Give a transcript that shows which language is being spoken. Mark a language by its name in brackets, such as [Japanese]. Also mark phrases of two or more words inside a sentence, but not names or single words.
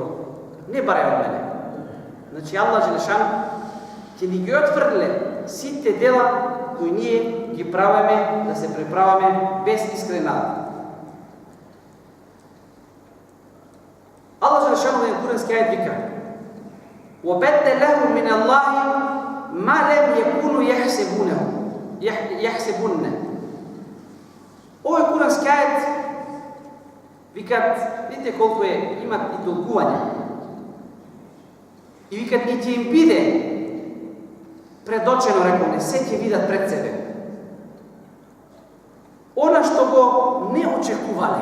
[Macedonian] Не барај од мене. Значи Аллах Желешану ќе ни ги отфрле сите дела кои ние ги правиме, да се преправаме без искрен надеж. Аллах Желешану во курански ајет вика: [Arabic] وَبَدَّلَهُمْ مِنَ اللَّهِ مَا لَمْ يَكُونُوا يَحْسَبُونَ. [Macedonian] Овој курански ајет викат, видите колку имат и толкување. И викат, и ќе им биде предочено, рековме, се ќе видат пред себе. Она што го не очекувале.